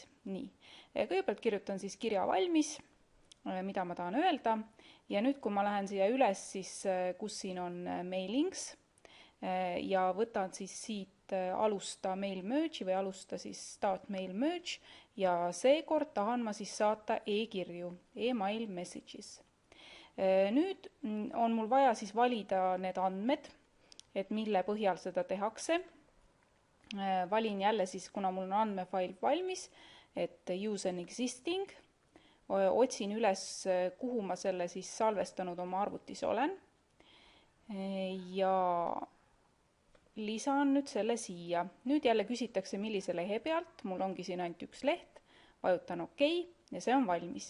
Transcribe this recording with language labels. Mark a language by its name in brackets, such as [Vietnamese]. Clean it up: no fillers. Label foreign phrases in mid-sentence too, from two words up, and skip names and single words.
[Estonian] Nii, kõigepealt kirjutan siis kirja valmis, mida ma tahan öelda ja nüüd, kui ma lähen siia üles, siis kus siin on mailings ja võtan siis siit alusta Mailmerge'i või alusta siis [English] Start Mailmerge [Estonian] ja seekord tahan ma siis saata e-kirju, [English] email messages. [Estonian] Nüüd on mul vaja siis valida need andmed, et mille põhjal seda tehakse. Valin jälle siis, kuna mul on andmefail valmis, et [English] use an existing, [Estonian] otsin üles, kuhu ma selle siis salvestanud oma arvutis olen ja lisan nüüd selle siia. Nüüd jälle küsitakse, millise lehe pealt, mul ongi siin ainult üks leht, vajutan OK ja see on valmis.